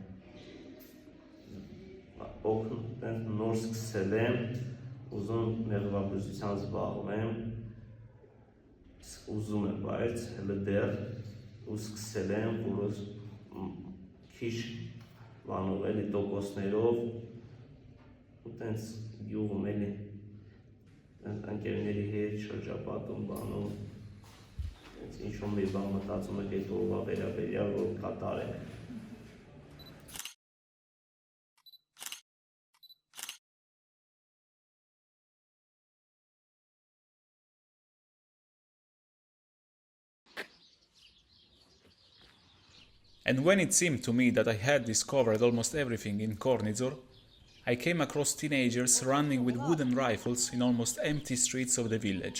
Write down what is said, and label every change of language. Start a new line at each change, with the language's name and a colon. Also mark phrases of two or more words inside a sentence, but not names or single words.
Armenian: եմ տենց նոր սկսել եմ, ուզում մեղվաբուժության զբաղվեմ, ուզում եմ, բայց հələ դեռ ու սկսել եմ, որ քիչ բանով էլի տոկոսներով ու տենց գյուղում էլի ընկերների հետ շրջապատում բանում տենց ինչ-որ մի բան մտածում եք այդ օրվա վերաբերյալ, որ կատարեք։
English: And when it seemed to me that I had discovered almost everything in Kornizor, I came across teenagers running with wooden rifles in almost empty streets of the village.